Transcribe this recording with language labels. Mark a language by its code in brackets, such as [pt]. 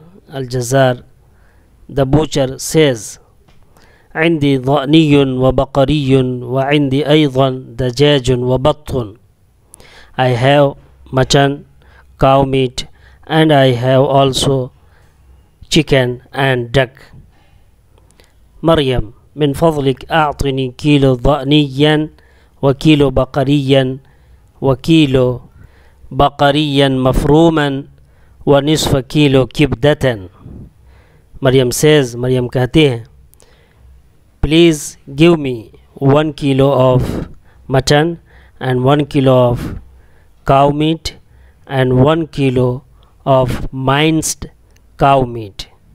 [ar] الجزار [en] the butcher says, [ar] عندي ضأني وبقري وعندي أيضا دجاج وبط. [en] I have mutton, cow meat, and I have also chicken and duck. [ar] مريم، من فضلك أعطني كيلو ضأنيا وكيلو بقريا وكيلو بقريا مفروما ونصف كيلو كبدة. [en] Maryam says، [ur] مریم کہتی ہیں، [en] please give me 1 kilo of mutton and 1 kilo of cow meat and 1 kilo of minced cow meat.